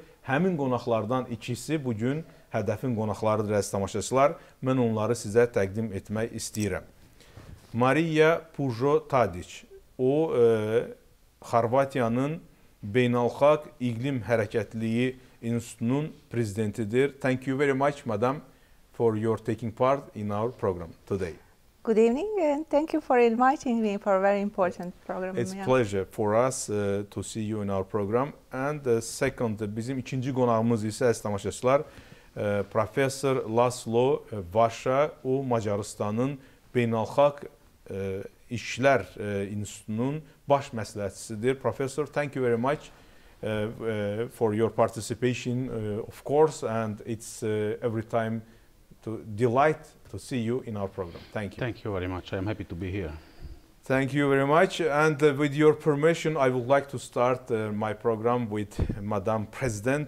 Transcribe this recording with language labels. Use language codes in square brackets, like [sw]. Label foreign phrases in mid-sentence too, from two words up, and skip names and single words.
[az] Həmin qonaqlardan ikisi bugün HƏDƏF-in qonaqlarıdır, əziz tamaşaçılar. Mən onları sizə təqdim etmək istəyirəm. Mariya Pujo-Tadiç, o Xorvatiyanın Beynəlxalq İqlim Hərəkətliyi İnstitutunun prezidentidir. [en] Thank you very much, madam, for your taking part in our program today. Good evening, and thank you for inviting me for a very important program. It's a pleasure for us to see you in our program. And second, [az] bizim ikinci qonağımız isə, əziz tamaşaçılar, Professor Laszlo Vaşa, o Macarıstanın Beynəlxalq İşlər İnstitutunun baş məsləhətçisidir. [en] Professor, thank you very much for your participation, of course, and it's every time delight to see you in our program. Thank you. Thank you very much. I'm happy to be here. Thank you very much. And with your permission, I would like to start my program with Madam President.